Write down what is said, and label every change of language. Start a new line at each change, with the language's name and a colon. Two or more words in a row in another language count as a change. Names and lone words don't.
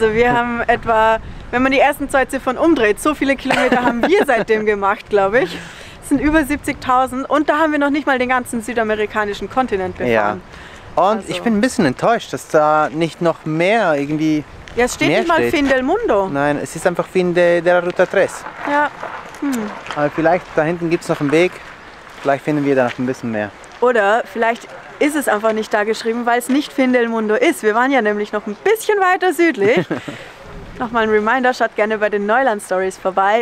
German: Also wir haben etwa wenn man die ersten 2 Ziffern umdreht. So viele Kilometer haben wir seitdem gemacht, glaube ich. Es sind über 70.000 und da haben wir noch nicht mal den ganzen südamerikanischen Kontinent befahren. Ja. Und Also. ich bin ein bisschen enttäuscht, dass da nicht noch mehr irgendwie. Ja, es steht mehr nicht mal steht.
Spanish: Fin del Mundo.
German: Nein, es ist einfach
Spanish: Fin de la Ruta
German: 3. Ja. Aber vielleicht da hinten gibt es noch einen Weg. Vielleicht finden wir da noch ein bisschen mehr. Oder vielleicht ist es einfach nicht da geschrieben, weil es nicht
Spanish: Fin del Mundo
German: ist. Wir waren ja nämlich noch ein bisschen weiter südlich. Nochmal ein Reminder, schaut gerne bei den Neuland Stories vorbei.